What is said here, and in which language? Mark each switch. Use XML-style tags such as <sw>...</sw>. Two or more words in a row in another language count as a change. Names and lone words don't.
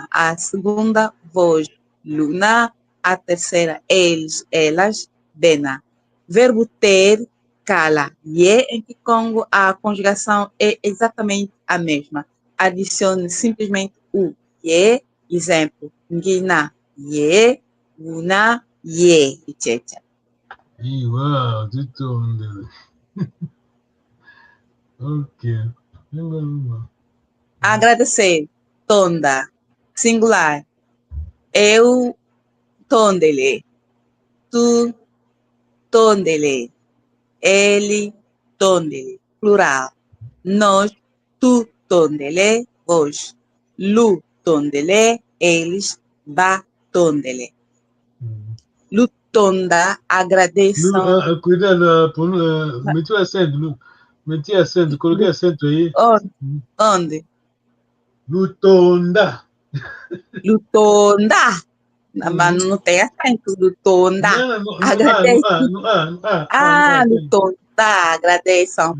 <pt>A segunda, vós, luna. A terceira, eles, elas, bena. Verbo ter, cala. Ye, em Kikongo, a conjugação é exatamente a mesma. Adicione simplesmente o ye, exemplo,</pt> <kg>ngina, ye, una, ye,</kg> <pt>etc. Uau, de tudo. Ok. Agradecer, tonda. Singular, eu, tondele. Tu, tondele. Ele, tondele. Plural. Nós, tu, tondele. Vós.</pt> <kg>Lu, tondele. Eles, ba, tondele. Lutonda,</kg> <pt>agradeçam. Cuidado, meti acento, coloquei acento aí. Onde?</pt> <kg>Lutonda. Lutonda.</kg> <pt>Mas não tem acento, Lutonda. Agradeço. Lutonda, agradeçam.</pt>